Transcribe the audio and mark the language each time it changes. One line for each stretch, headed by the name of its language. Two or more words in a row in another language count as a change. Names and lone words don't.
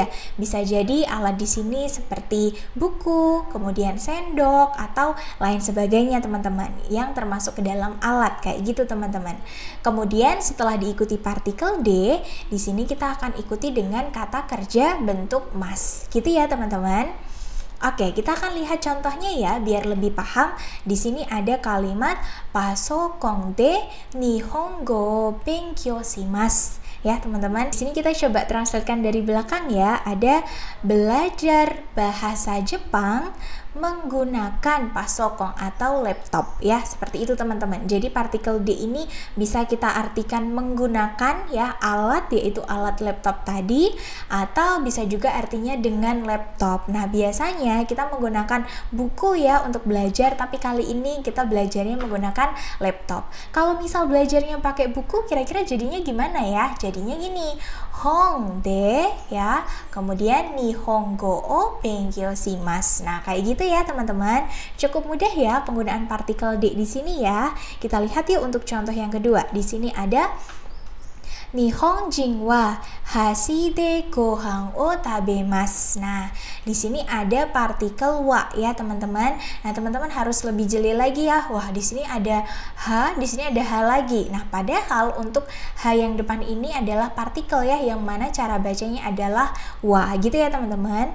Indonesian: Bisa jadi alat di sini seperti buku, kemudian sendok atau lain sebagainya teman-teman, yang termasuk ke dalam alat kayak gitu teman-teman. Kemudian setelah diikuti partikel D, di sini kita akan ikuti dengan kata kerja bentuk mas. Gitu ya teman-teman. Oke, kita akan lihat contohnya ya biar lebih paham. Di sini ada kalimat
Japanese: パソコンで日本語勉強します.
Indonesian: Ya teman-teman, di sini kita coba translatekan dari belakang ya. Ada belajar bahasa Jepang menggunakan pasokon atau laptop ya, seperti itu teman-teman. Jadi partikel D ini bisa kita artikan menggunakan ya alat, yaitu alat laptop tadi, atau bisa juga artinya dengan laptop. Nah biasanya kita menggunakan buku ya untuk belajar, tapi kali ini kita belajarnya menggunakan laptop. Kalau misal belajarnya pakai buku, kira-kira jadinya gimana ya? Jadinya gini,
Japanese: 本で
Indonesian: ya, kemudian
Japanese: 日本語を勉強します.
Indonesian: Nah kayak gitu ya teman-teman. Cukup mudah ya penggunaan partikel D di sini ya. Kita lihat yuk untuk contoh yang kedua. Di sini ada
Japanese: 日本人は箸でご飯を食べます.
Indonesian: Nah, di sini ada partikel wa ya, teman-teman. Nah, teman-teman harus lebih jeli lagi ya. Wah, di sini ada ha, di sini ada ha lagi. Nah, padahal untuk ha yang depan ini adalah partikel ya, yang mana cara bacanya adalah wa gitu ya, teman-teman.